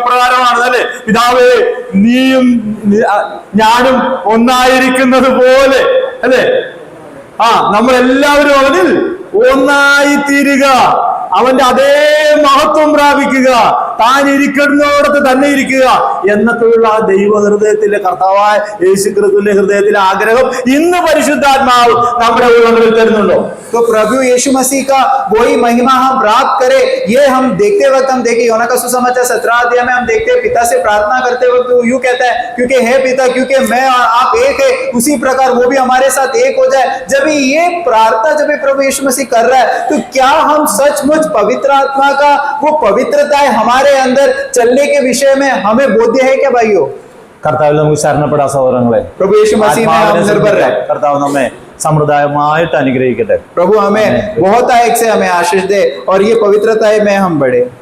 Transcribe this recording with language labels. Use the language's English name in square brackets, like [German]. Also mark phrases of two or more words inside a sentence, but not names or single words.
[Malayalam] ഇപ്രകാരമാണ് അല്ലെ, പിതാവേ നീയും ഞാനും ഒന്നായിരിക്കുന്നത് പോലെ അല്ലെ, നമ്മളെല്ലാവരും അവനിൽ ഒന്നായി തീരുക, അവന്റെ അതേ മഹത്വം പ്രാപിക്കുക, താൻ ഇരിക്കുന്നിടത്ത് തന്നെ ഇരിക്കുക എന്നൊക്കെയുള്ള ആ ദൈവ ഹൃദയത്തിലെ കർത്താവായ യേശു ക്രിസ്തുവിന്റെ ഹൃദയത്തിലെ ആഗ്രഹം ഇന്ന് പരിശുദ്ധാത്മാവ് നമ്മുടെ ഉള്ളങ്ങളിൽ തരുന്നുണ്ടോ? [Hindi] तो प्रभु यीशु मसीह का वही महिमा हम प्राप्त करें, ये हम देखते वक्त हम देखें। यूहन्ना का सुसमाचार 17 अध्याय में हम देखते हैं पिता से प्रार्थना करते वक्त वो यूं कहता है, क्योंकि हे पिता, क्योंकि मैं और आप एक है, उसी प्रकार वो भी हमारे साथ एक हो जाए। जब ये प्रार्थना जब प्रभु यीशु मसीह कर रहा है, तो क्या हम सचमुच पवित्र आत्मा का वो पवित्रता हमारे अंदर चलने के विषय में हमें बोध्य है क्या भाइयों? [Malayalam] കർത്താവിൽ നമുക്ക് ശരണപ്പെടാം സഹോദരങ്ങളെ. [Hindi] प्रभु यीशु मसीह में हम निर्भर रहे। [Malayalam] കർത്താവ് നമ്മെ സമ്പ്രദായമായിട്ട് അനുഗ്രഹിക്കട്ടെ. [Hindi] प्रभु हमें बहुत आयक से हमें आशीष दे और ये पवित्रता में हम बढ़े।